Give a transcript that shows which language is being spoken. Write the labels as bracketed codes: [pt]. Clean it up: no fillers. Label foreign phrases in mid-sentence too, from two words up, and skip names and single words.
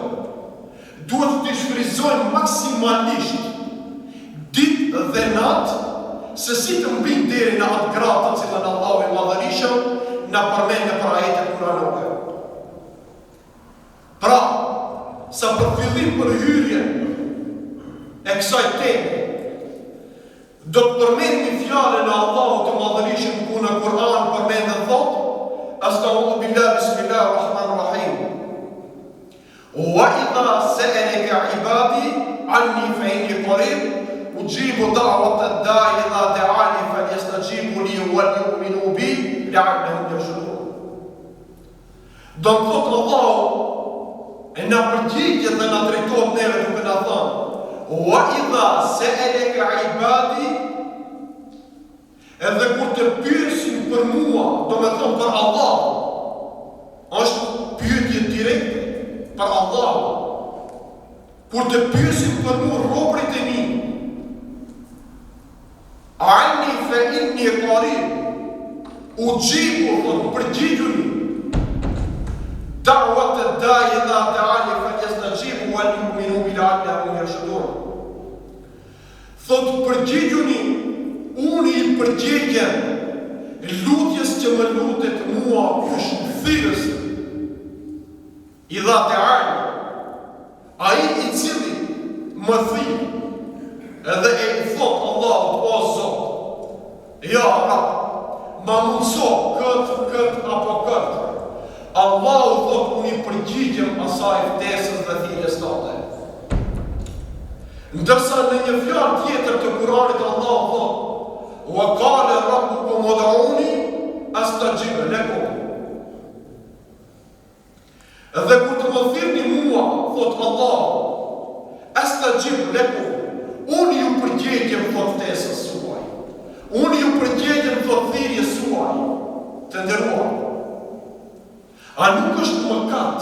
[sq] Duhet të shfrytëzojmë maksimalisht ditë dhe natë, se si të mbijmë deri në atë gradë të cilën Allahu i Madhërisht na përmend në ajetet kuranore. Pra, sa për fillim për hyrjen e kësaj teme, do të përmendim fjalën e Allahut të Madhërisht ku në Kur'an përmendet thotë: [ar] أستغفر الله بسم الله الرحمن الرحيم. وإذا سألك عبادي عني فإني قريب أجيب دعوة الداع إذا دعان فليستجيبوا لي وليؤمنوا بي لعلهم يرشدون. [sq] Do të thotë Allahu e na përgjigjet dhe na drejtohet neve duke na thënë: [ar] وإذا سألك عبادي, [sq] edhe kur të pyesin për mua, do me thonë për Allah, është pyetje direkte për Allah. Kur të pyesin për mua robërit e mi, [ar] عني فإني قريب أجيب, [sq] thotë përgjigjuni, [ar] دعوة الداع إذا دعان فليستجيبوا وليؤمنوا بي لعلهم يرشدون. [sq] Thotë përgjigjuni, unë i përgjegjem lutjes që më lutet mua kush thirrës i dha të ajnë, ai i cili më thirr, edhe e i thot Allahut: O Zot, [ar] يا رب, [sq] ma mundso këtë apo këtë. Allahu thot: unë i përgjigjem asaj ftesës dhe thirrjes tote. Ndërsa në një fjalë tjetër të Kuranit Allahu thot: [ar] وقال ربكم ادعوني أستجب لكم. [sq] Dhe kur të më thirrni mua, thot Allah, [ar] أستجب لكم, [sq] unë ju përgjegjem thot ftesës suaj, unë ju përgjegjem thot thirrjes suaj. Të nderuar, a nuk është mëkat?